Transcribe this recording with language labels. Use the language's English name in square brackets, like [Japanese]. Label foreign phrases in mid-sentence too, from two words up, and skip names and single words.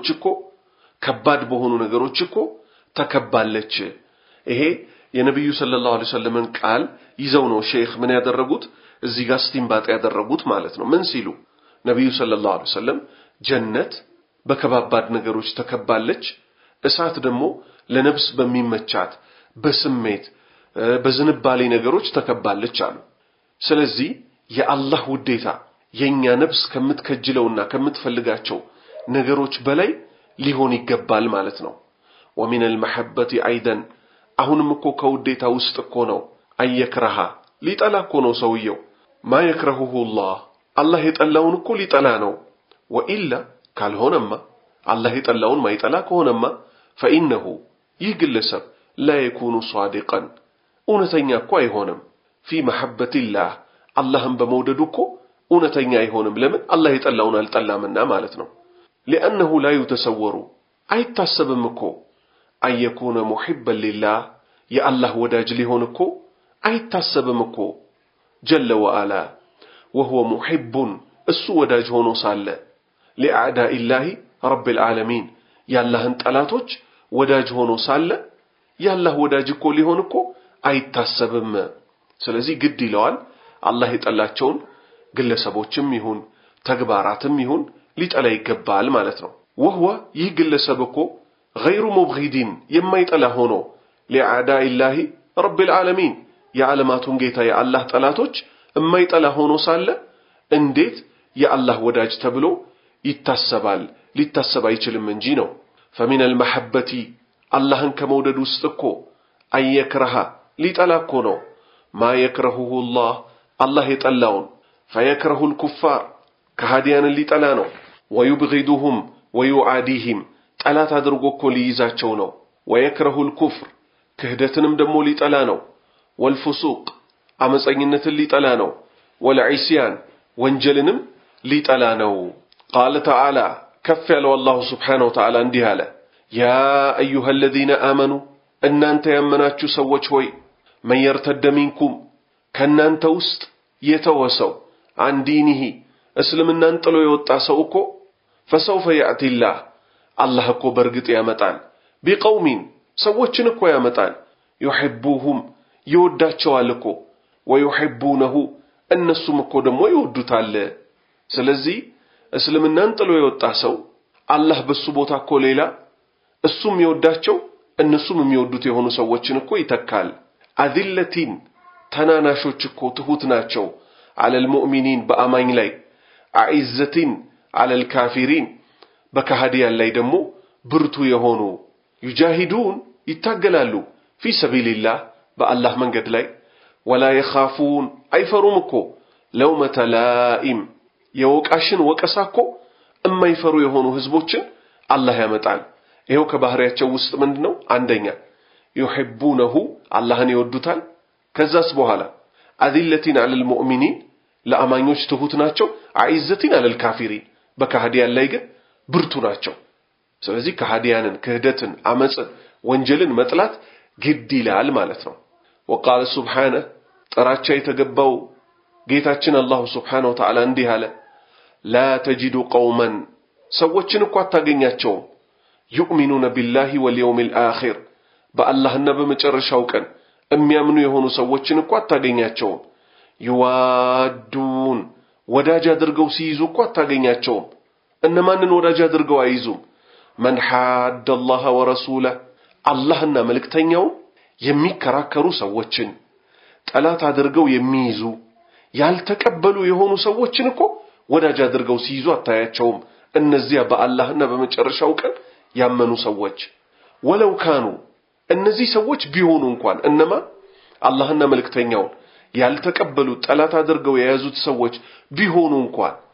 [Amharic] እኮ ከባድ በሆኑ ነገሮች እኮ ተከባለች። ይሄ የነብዩ [Arabic] صلى الله عليه وسلم [Amharic] ቃል ይዘው ነው ሼኽ ምን ያደረጉት እዚህ ጋር ስቲምባጥ ያደረጉት ማለት ነው። ምን ሲሉ ነብዩ [Arabic] صلى الله عليه وسلم [Amharic] ጀነት በከባባድ ነገሮች ተከባለች፣ እሳት ደግሞ ለነፍስ በሚመቻት በስሜት በዝንባሌ ነገሮች ተከባለች አሉ። ስለዚህ የአላህ ውዴታ የኛ ነፍስ ከምትከጅለውና ከምትፈልጋቸው ነገሮች በላይ ሊሆን ይገባል ማለት ነው። ومن [Arabic] المحبة ايضا [Amharic] አሁንም እኮ ከውዴታ ውስጥ እኮ ነው አየክራሃ ሊጠላ እኮ ነው ሰውየው [Arabic] ما يكرهه الله [Amharic] አላህ የጠላውን እኮ ሊጠላ ነው። ወኢላ ካልሆነማ አላህ የጠላውን ማይጠላ ከሆነማ فإنه ይህ ግለሰብ [Arabic] لا يكون صادقا [Amharic] እውነተኛ እኮ አይሆንም [Arabic] في محبة الله [Amharic] አላህን በመውደዱ እኮ እውነተኛ አይሆንም። ለምን? አላህ የጠላውን አልጠላምና ማለት ነው። [Arabic] لأنه لا يتصور [Amharic] አይታሰብም እኮ [Arabic] أن يكون محبا لله [Amharic] የአላህ ወዳጅ ሊሆን እኮ አይታሰብም እኮ [Arabic] جل وعلا وهو محب [Amharic] እሱ ወዳጅ ሆኖ ሳለ [Arabic] لأعداء الله رب العالمين [Amharic] ያላህን ጠላቶች ወዳጅ ሆኖ ሳለ ያላህ ወዳጅ እኮ ሊሆን እኮ አይታሰብም። ስለዚህ ግድ ይለዋል አላህ የጠላቸውን ግለሰቦችም ይሁን ተግባራትም ይሁን ሊጠላ ይገባል ማለት ነው። وهو ይህ ግለሰብ እኮ [Arabic] غير مبغض [Amharic] የማይጠላ ሆኖ [Arabic] لأعداء الله رب العالمين [Amharic] የዓለማቱን ጌታ የአላህ ጠላቶች የማይጠላ ሆኖ ሳለ እንዴት የአላህ ወዳጅ ተብሎ ይታሰባል? ሊታሰብ አይችልም እንጂ ነው። [Arabic] فمن المحبة [Amharic] አላህን ከመውደድ ውስጥ እኮ አየክራሃ ሊጠላ እኮ ነው [Arabic] ما يكرهه الله [Amharic] አላህ የጠላውን [Arabic] فيكره الكفار [Amharic] ከሃዲያንን ሊጠላ ነው። [Arabic] ويبغضهم ويعاديهم [Amharic] ጠላት አድርጎ እኮ ሊይዛቸው ነው። [Arabic] ويكره الكفر [Amharic] ክህደትንም ደግሞ ሊጠላ ነው። والفسوق አመፀኝነትን ሊጠላ ነው። والعصيان ወንጀልንም ሊጠላ ነው። [Arabic] قال تعالى [Amharic] ከፍ ያለው [Arabic] الله سبحانه وتعالى [Amharic] እንዲህ አለ [Arabic] يا أيها الذين آمنوا [Amharic] እናንተ ያመናችሁ ሰዎች ሆይ [Arabic] من يرتد منكم [Amharic] ከናንተ ውስጥ የተወሰው [Arabic] عن دينه [Amharic] እስልምናን ጥሎ የወጣ ሰው እኮ [Arabic] فسوف يأتي الله [Amharic] አላህ እኮ በርግጥ ያመጣል بقوم ሰዎችን እኮ ያመጣል يحبوهم ይወዳቸዋል እኮ ويحبونه እነሱም እኮ ደግሞ ይወዱታል። ስለዚህ እስልምናን ጥሎ የወጣ ሰው አላህ በሱ ቦታ እኮ ሌላ እሱም ይወዳቸው እነሱም የሚወዱት የሆኑ ሰዎችን እኮ ይተካል። አዚለቲን ተናናሾች እኮ ትሁት ናቸው [Arabic] على المؤمنين [Amharic] በአማኝ ላይ [Arabic] أعزة على الكافرين [Amharic] በካህዲያን ላይ ደግሞ ብርቱ የሆኑ يجاهدون ይታገላሉ [Arabic] في سبيل الله [Amharic] በአላህ መንገድ ላይ [Arabic] ولا يخافون [Amharic] አይፈሩም እኮ [Arabic] لومة لائم [Amharic] የወቃሽን ወቀሳ እኮ የማይፈሩ የሆኑ ህዝቦችን አላህ ያመጣል። ይሄው ከባህሪያቸው ውስጥ ምንድነው? አንደኛ يحبونه አላህን ይወዱታል። ከዛስ በኋላ [Arabic] أذلة على المؤمنين [Amharic] ለአማኞች ትሁት ናቸው። [Arabic] أعزة على الكافرين [Amharic] በካህዲያን ላይ ግን ብርቱ ናቸው። ስለዚህ ካህዲያንን ክህደትን አመጽ ወንጀልን መጥላት ግድ ይላል ማለት ነው። [Arabic] وقال سبحانه [Amharic] ጥራቻ የተገባው ጌታችን [Arabic] الله سبحانه وتعالى [Amharic] እንዲህ አለ [Arabic] لا تجد قوما [Amharic] ሰዎችን እኮ አታገኛቸውም [Arabic] يؤمنون بالله واليوم الآخر [Amharic] በአላህና በመጨረሻው ቀን የሚያምኑ የሆኑ ሰዎችን እኮ አታገኛቸውም يوادون ወዳጅ አድርገው ሲይዙ እኮ አታገኛቸውም። እነማንን ወዳጅ አድርገው አይይዙም? [Arabic] من حاد الله ورسوله [Amharic] አላህና መልእክተኛው የሚከራከሩ ሰዎችን ጠላት አድርገው የሚይዙ ያልተቀበሉ የሆኑ ሰዎችን እኮ ወዳጅ አድርገው ሲይዙ አታያቸውም። እነዚያ በአላህና በመጨረሻው ቀን ያመኑ ሰዎች [Arabic] ولو كانوا [Amharic] እነዚህ ሰዎች ቢሆኑ እንኳን እነማ አላህና መልእክተኛውን ያልተቀበሉ ጠላት አድርገው የያዙት ሰዎች ቢሆኑ እንኳን